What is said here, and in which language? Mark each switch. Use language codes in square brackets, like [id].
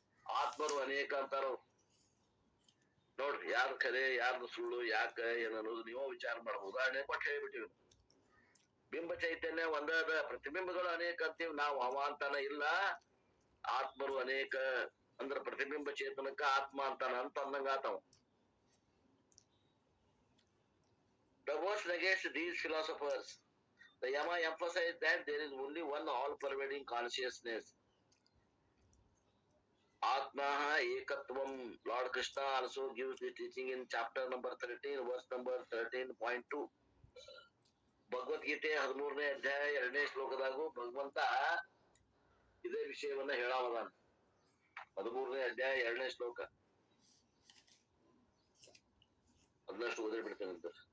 [kn] ಆತ್ಮರು ಅನೇಕ ಅಂತಾರ. ನೋಡ್ರಿ, ಯಾರು ಖರೆ ಯಾರ್ದು ಸುಳ್ಳು, ಯಾಕ ಏನನ್ನೋದು ನೀವು ವಿಚಾರ ಮಾಡ್ಬೋದು. ಉದಾಹರಣೆ ಕೊಟ್ಟು ಹೇಳ್ಬಿಟ್ಟಿವಿ. ಬಿಂಬ ಚೈತನ್ಯ ಒಂದಾದ, ಪ್ರತಿಬಿಂಬಗಳು ಅನೇಕ ಅಂತೀವಿ ನಾವು. ಅವ ಅಂತಾನ ಇಲ್ಲ, ಆತ್ಮರು ಅನೇಕ ಅಂದ್ರ ಪ್ರತಿಬಿಂಬ ಚೇತನಕ್ಕ ಆತ್ಮ ಅಂತಾನ ಅಂತ ಅಂದಂಗ ಆತವ. [en] The verse negates these philosophers. The Yama emphasized that there is only one all-pervading consciousness. Atma ekatvam. Lord Krishna also gives the teaching in chapter number 13, verse number 13.2. [kn] Bhagavad Gita 13ನೇ ಅಧ್ಯಾಯ 2ನೇ ಶ್ಲೋಕದಾಗೂ ಭಗವಂತ ಇದೇ ವಿಷಯವನ್ನ ಹೇಳಾವದಾನ. 13ನೇ ಅಧ್ಯಾಯ 2ನೇ ಶ್ಲೋಕ. ಅದನ್ನಷ್ಟು ಓದಿ ಬಿಡ್ತೇನಂತ.